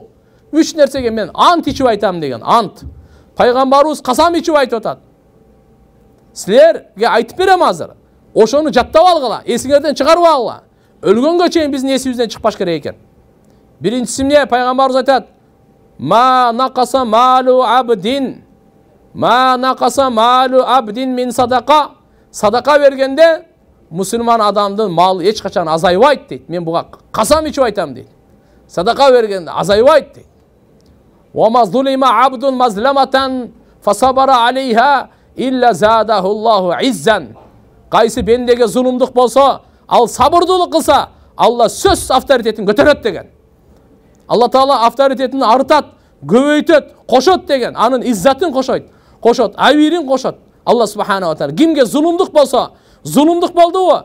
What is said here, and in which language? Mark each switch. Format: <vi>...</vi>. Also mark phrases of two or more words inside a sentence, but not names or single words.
<ky>Үч нерсеге мен ант ичип айтам деген. Ант. Пайгамбарыбыз касам ичип айтып атат. Силерге айтып берем азыр. Ошону жаттап алгыла, эсиңерден чыгарып алгыла. Өлгөнгө чейин биздин эсибизден чыкпаш керек экен. Биринчиси эмне? Пайгамбарыбыз айтат:</ky> <ar>"ما نقص مال عبد. ما نقص مال عبد من صدقة."</ar> <ky>Садака бергенде мусулман адамдын малы эч качан азайбайт дейт. Мен буга касам ичип айтам дейт. Садака бергенде азайбайт дейт.</ky> <ar>"ولا ظلم عبد مظلمة فصبر عليها إلا زاده الله عزا."</ar> <ky>Кайсы бендеге зулумдук болсо, ал сабырдуулук кылса, Алла сөз авторитетин көтөрөт деген. Алла Таала авторитетин артат, көбөйтөт, кошот деген. Анын иззатын кошот, авирин кошот.</ky> <ar>الله سبحانه وتعالى</ar> <ky>кимге зулумдук болсо, зулумдук болдубу?</ky>